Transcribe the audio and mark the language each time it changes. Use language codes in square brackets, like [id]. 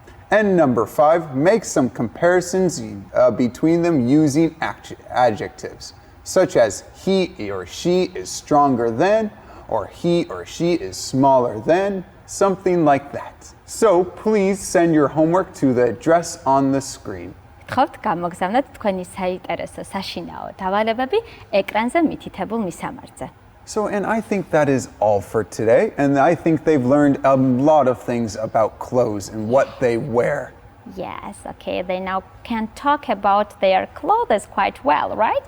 [en] And number 5, make some comparisons between them using adjectives, such as he or she is stronger than, or he or she is smaller than, something like that. So please send your homework to the address on the screen. [ka] გთხოვთ გამოგზავნოთ თქვენი საინტერესო საშინაო დავალებები ეკრანზე მითითებულ მისამართზე. [en] So, and I think that is all for today, and I think they've learned a lot of things about clothes and what they wear. Yes, okay, they now can talk about their clothes quite well, right?